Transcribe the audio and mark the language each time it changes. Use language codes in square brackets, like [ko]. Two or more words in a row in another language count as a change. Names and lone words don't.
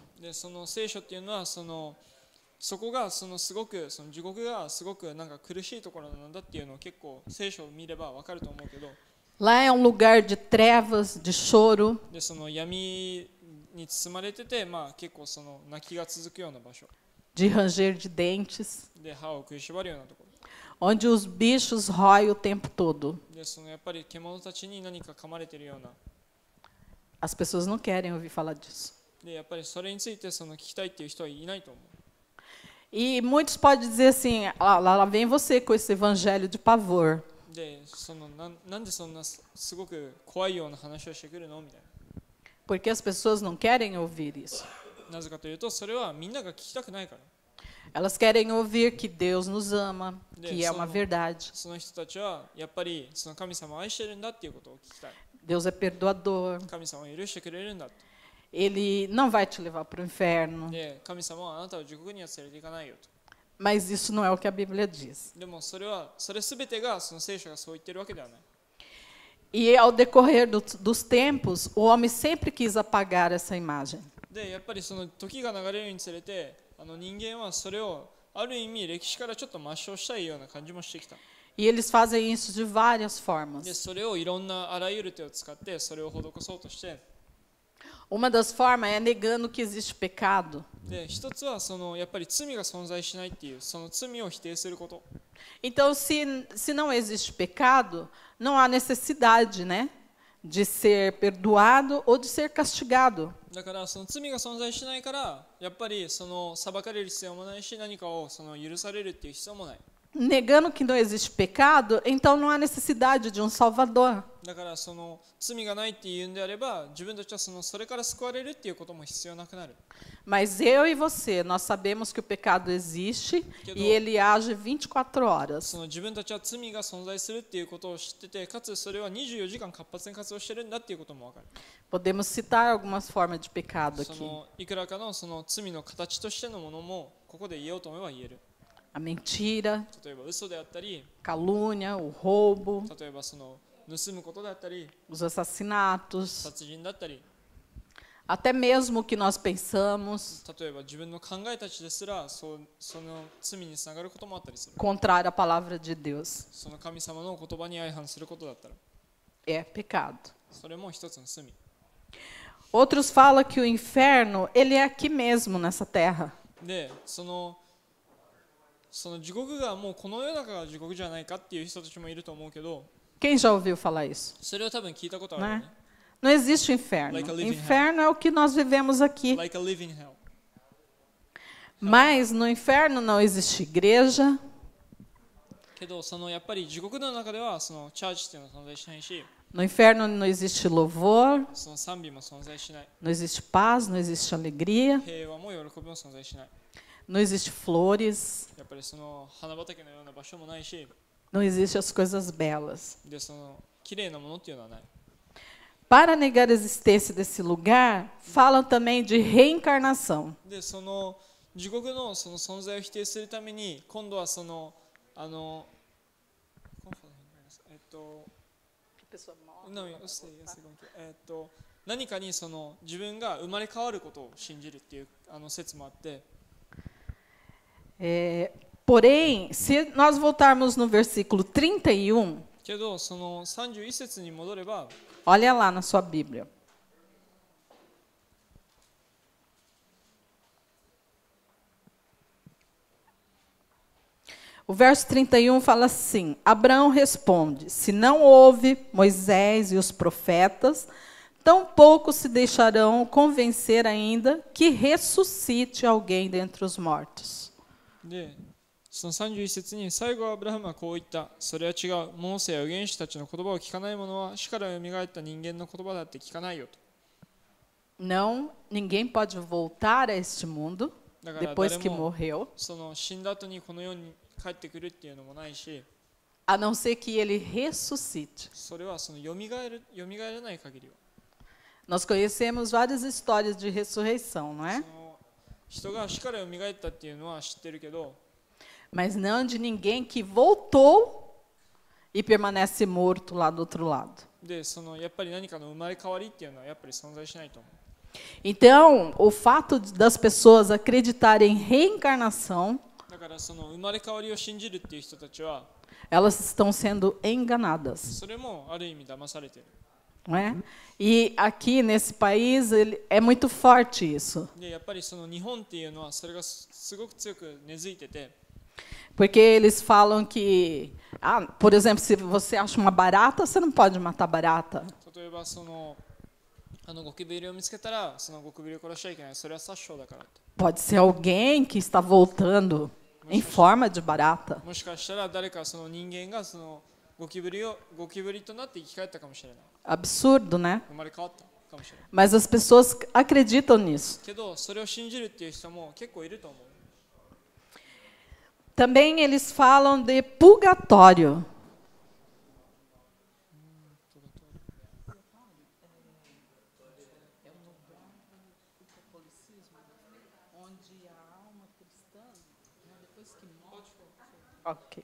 [ja] で、聖書っていうのはそこがすごく地獄がすごくなんか苦しいところなんだっていうのを結構聖書を見ればわかると思うけど、 [pt] Lá é um lugar de trevas, de choro, [ja] で、闇に包まれてて、結構泣きが続くような場所 [pt] de ranger de dentes, [ja] で、歯を食いしばるようなところ [pt] onde os bichos roem o tempo todo. [ja] で、やっぱり獣たちに何か噛まれてるような。 [pt] As pessoas não querem ouvir falar disso. [ja] で、やっぱりそれについて聞きたいっていう人はいないと思う。 [pt] E muitos podem dizer assim, lá vem você com esse evangelho de pavor. [ja] で、なんでそんなすごく怖いような話をしてくるのみたい [pt] Porque as pessoas não querem ouvir isso. [ja] な。なぜかというと、それはみんなが聞きたくないから。 [pt] Elas querem ouvir que Deus nos ama, que é uma verdade. [ja] その人たちはやっぱり神様を愛してるんだっていうことを聞きたい。 [pt] Deus é perdoador. [ja] 神様を許してくれるんだって。 [pt] Ele não vai te levar para o inferno. [ja] で、神様はあなたを地獄には連れて行かないよと。 [pt] Mas isso não é o que a Bíblia diz. [ja] でもそれ全てが聖書がそう言ってるわけではない。 [pt] E ao decorrer dos tempos, o homem sempre quis apagar essa imagem. [ja] で、やっぱり時が流れるにつれて、人間はそれをある意味歴史からちょっと抹消したいような感じもしてきた。 [pt] E eles fazem isso de várias [ja] で、 [pt] formas. [ja] それをいろんなあらゆる手を使ってそれを施そうとして、 [pt] Uma das formas é negando que existe pecado. [ja] で、一つはやっぱり罪が存在しないっていうその罪を否定すること。 [pt] Então, se não existe pecado, não há necessidade, né, de ser perdoado ou de ser castigado. [ja] だから罪が存在しないからやっぱり裁かれる必要もないし、何かを許されるっていう必要もない。 [pt] Negando que não existe pecado, então não há necessidade de um Salvador. [ja] だから罪がないっていうんであれば、自分たちはそれから救われるっていうことも必要なくなる。 [pt] Mas eu e você, nós sabemos que o pecado existe e ele age 24 horas. [ja] 自分たちは罪が存在するっていうことを知ってて、かつそれは24時間活発に活動してるんだっていうことも分かる。 [pt] Podemos citar algumas formas de pecado aqui. [ja] いくらかの罪の形としてのものもここで言おうと思えば言える。 [pt] A mentira, [ja] 例えば嘘であったり、 [pt] calúnia, o roubo, [ja] 例えば盗むことであったり、 [pt] os assassinatos, [ja] 殺人だったり、 [pt] até mesmo o que nós pensamos [ja] 例えば自分の考えたちですらその罪につながることもあったりする。 [pt] contrário à palavra de Deus. [ja] その神様の言葉に相反することだったら、 [pt] É pecado. [ja] それも一つの罪。 [pt] Outros falam que o inferno, ele é aqui mesmo nessa terra. [ja] で、地獄がもうこの世の中が地獄じゃないかっていう人たちもいると思うけど、 [pt] Quem já ouviu falar isso? [ja] それは多分聞いたことあるよ [pt] Né? [ja] ね。 [pt] Não existe o inferno. [en] Like a [pt] O [en] living [pt] inferno é o que nós vivemos aqui. [en] Like a living hell. [pt] Mas no inferno não existe igreja, [ja] けどやっぱり地獄の中ではチャーチっていうのは存在しないし、 [pt] no inferno não existe louvor, [ja] 賛美も存在しない。 [pt] não existe paz, não existe alegria, [ja] 平和も喜びも存在しない。 [pt] não existe flores, [ja] やっぱり花畑のような場所もないし、 [pt] não existe as coisas belas. [ja] で綺麗なものっていうのはない。 [pt] para negar a existência desse lugar, falam também de reencarnação. [ja] でその地獄のその存在を否定するために今度はその [pt] não, eu sei, [ja] 何かにその自分が生まれ変わることを信じるっていう説もあって。 [pt] Porém, se nós voltarmos no versículo 31, [ja] けどその31節に戻れば、 [pt] olha lá na sua Bíblia. O verso 31 fala assim: Abraão responde: se não houve Moisés e os profetas, tampouco se deixarão convencer ainda que ressuscite alguém dentre os mortos. [ja] で、その31節に最後アブラハムはこう言った。それは違う。モーセや預言者たちの言葉を聞かない者は死からよみがえった人間の言葉だって聞かないよと。 [pt] Não, ninguém pode voltar a este mundo depois que morreu, [ja] その死んだ後にこの世に帰ってくるっていうのもないし、 [pt] a não ser que ele ressuscite. [ja] それはそのよみがえらない限りは。 [pt] Nós conhecemos várias histórias de ressurreição, não é? [ja] その人が死からよみがえったっていうのは知ってるけど、 [pt] Mas não de ninguém que voltou e permanece morto lá do outro lado. [ja] で、そのやっぱり何かの生まれ変わりっていうのはやっぱり存在しないと思う。 [pt] Então, o fato das pessoas acreditarem em reencarnação, [ja] だからその生まれ変わりを信じるっていう人たちは、 [pt] elas estão sendo enganadas, [ja] それもある意味騙されてる。 [pt] não é? E aqui nesse país é muito forte isso, [ja] で、やっぱりその日本っていうのはそれがすごく強く根付いてて、 [pt] porque eles falam que, por exemplo, se você acha uma barata, você não pode matar barata. [ja] 例えばそのゴキブリを見つけたらそのゴキブリを殺しちゃいけない。それは殺生だからって。 [pt] Pode ser alguém que está voltando em forma de barata. [ja] もしかしたら誰かその人間がそのゴキブリとなって生き返ったかもしれない。 [pt] Absurdo, né? [ja] 生まれ変わったかもしれない。 [pt] Mas as pessoas acreditam nisso. [ja] けどそれを信じるっていう人も結構いると思う。 [pt] Também eles falam de purgatório. Ok.